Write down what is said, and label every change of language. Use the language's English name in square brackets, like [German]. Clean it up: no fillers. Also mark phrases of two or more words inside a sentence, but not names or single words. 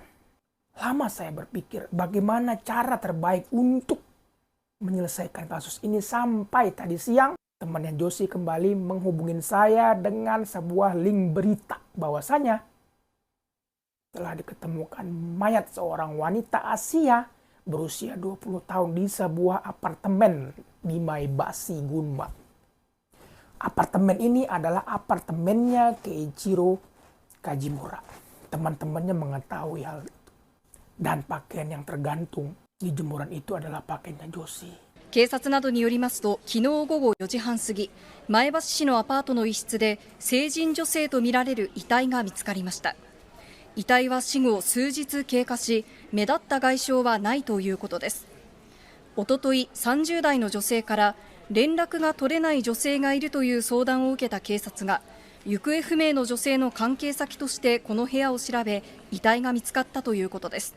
[Indonesian] Lama saya berpikir bagaimana cara terbaik untuk menyelesaikan kasus ini sampai tadi siang temannya Josie kembali menghubungin saya dengan sebuah link berita bahwasanya telah diketemukan mayat seorang wanita Asia berusia 20 tahun di sebuah apartemen di Maebashi, Gunma. Apartemen ini adalah apartemennya Keiichiro Kajimura. Teman-temannya mengetahui hal itu. Dan pakaian yang tergantung di jemuran itu adalah pakaiannya Josie. [Japanese] 警察などによりますと、昨日午後4時半過ぎ、前橋市のアパートの一室で成人女性とみられる遺体が見つかりました。遺体は死後数日経過し、目立った外傷はないということです。おととい、30代の女性から連絡が取れない女性がいるという相談を受けた警察が、行方不明の女性の関係先としてこの部屋を調べ、遺体が見つかったということです。